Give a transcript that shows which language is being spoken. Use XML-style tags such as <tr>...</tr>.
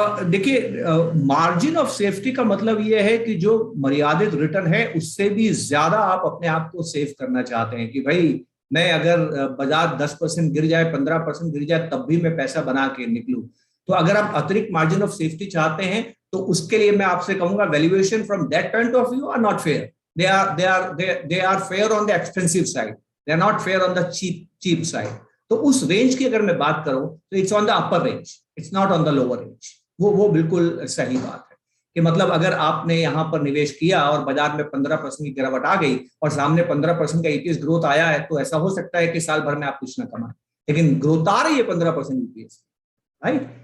<hi>देखिए, margin of safety का मतलब ये है कि जो मर्यादित रिटर्न है उससे भी ज्यादा आप अपने आप को सेफ करना चाहते हैं कि भाई मैं अगर बाजार 10% गिर जाए, 15% गिर जाए, तब भी मैं पैसा बना के निकलूं। तो अगर आप अतिरिक्त मार्जिन ऑफ सेफ्टी चाहते हैं तो उसके लिए मैं आपसे कहूंगा</hi> <en>Valuation from that point of view are not fair. they are fair on the expensive side, they are not fair on the cheap side।</en> <hi>तो उस रेंज की अगर मैं बात करूं तो</hi> <en>It's on the upper range, it's not on the lower range.</en> <hi>वो बिल्कुल सही बात है कि मतलब अगर आपने यहां पर निवेश किया और बाजार में 15% की गिरावट आ गई और सामने 15% का ईपीएस ग्रोथ आया है, तो ऐसा हो सकता है कि साल भर में आप कुछ ना कमाएं, लेकिन ग्रोथ आ रही है 15% ईपीएस, राइट?</hi>